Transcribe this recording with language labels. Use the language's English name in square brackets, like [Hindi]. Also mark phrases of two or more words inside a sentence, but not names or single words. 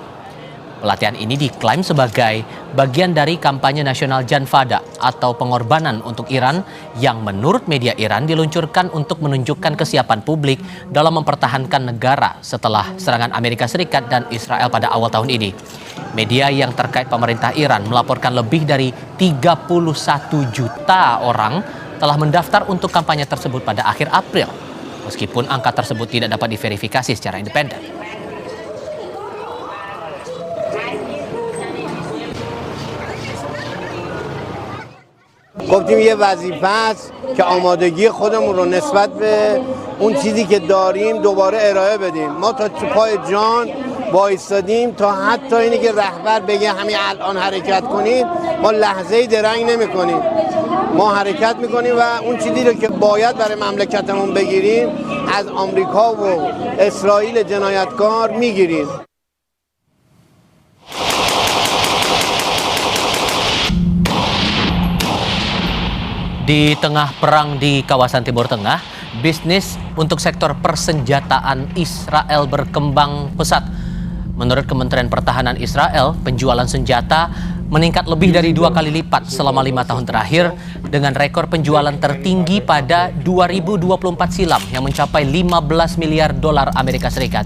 [Indonesian] Pelatihan ini diklaim sebagai bagian dari kampanye nasional Janfada atau pengorbanan untuk Iran yang menurut media Iran diluncurkan untuk menunjukkan kesiapan publik dalam mempertahankan negara setelah serangan Amerika Serikat dan Israel pada awal tahun ini. Media yang terkait pemerintah Iran melaporkan lebih dari 31 juta orang telah mendaftar untuk kampanye tersebut pada akhir April, meskipun angka tersebut tidak dapat diverifikasi secara independen. [Persian] گفتیم یه وظیفه است که آمادگی خودمون رو نسبت به اون چیزی که داریم دوباره ارائه بدیم. ما تا پای جان وایستادیم تا حتی اینی که رهبر بگه همین الان حرکت کنید، ما لحظه‌ای درنگ نمی‌کنیم. ما حرکت می‌کنیم و اون چیزی رو که باید برای مملکتمون بگیریم از آمریکا و اسرائیل جنایتکار می‌گیریم. [Indonesian] Di tengah perang di kawasan Timur Tengah, bisnis untuk sektor persenjataan Israel berkembang pesat. Menurut Kementerian Pertahanan Israel, penjualan senjata meningkat lebih dari 2 kali lipat selama 5 tahun terakhir dengan rekor penjualan tertinggi pada 2024 silam yang mencapai 15 miliar dolar Amerika Serikat.